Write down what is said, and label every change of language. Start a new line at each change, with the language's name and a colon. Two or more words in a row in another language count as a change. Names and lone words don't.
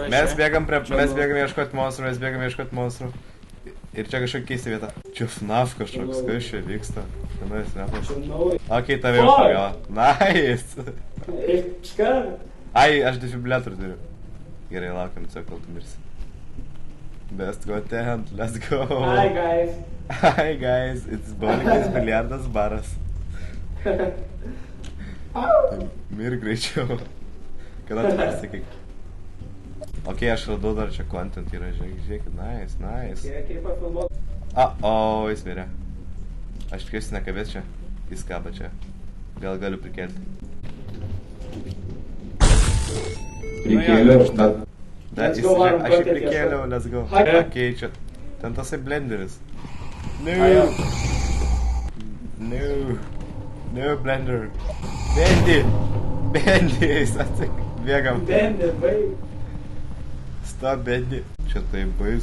Lithuanian: Mes bėgam ieškoti monstrų, Ir čia kažkokia keista vieta. Čia FNAF kažkoks, kas čia vyksta. Tenais nepas. Okei, tave jau pagavo. Nice! Ai, aš defibrillatorių turiu. Gerai, laukiam, kol tu mirsi.
English: Best content, let's go! Hi guys! Hi guys, it's Bolikis biliardas baras.
Lithuanian: Mir greičiau. Kada tu pasakyk? Okei, aš radau dar čia content yra, žiūrėkit, nice. Jis mirė. Aš tikiuosi nekabės čia, jis kaba čia. Gal galiu prikelti. Prikėliau, Aš jį prikėliau,
English: let's go.
Lithuanian: Okei, čia. Ten tasai blenderis.
English: No blender.
Lithuanian: Bendy, jis atsik. Bėgam. Bendy, baig. Stop, Bendy. Čia tai baisu.